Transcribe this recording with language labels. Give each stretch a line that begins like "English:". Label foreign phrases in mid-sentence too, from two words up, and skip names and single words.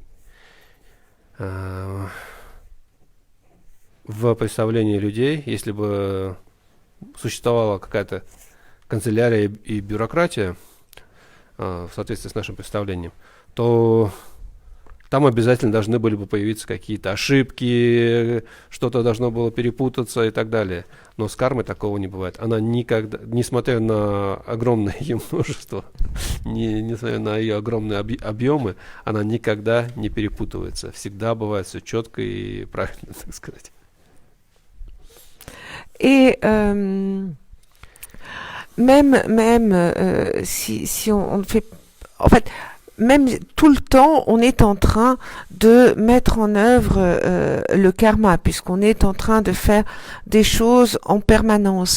Russian: В представлении людей, если бы существовала какая-то канцелярия и бюрократия в соответствии с нашим представлением, то там обязательно должны были бы появиться какие-то ошибки, что-то должно было перепутаться и так далее. Но с кармой такого не бывает. Она никогда, несмотря на огромное ее множество, несмотря на ее огромные объемы, она никогда не перепутывается. Всегда бывает все четко и правильно, так сказать.
French: Et même si on fait, en fait, même tout le temps, on est en train de mettre en œuvre le karma, puisqu'on est en train de faire des choses en permanence.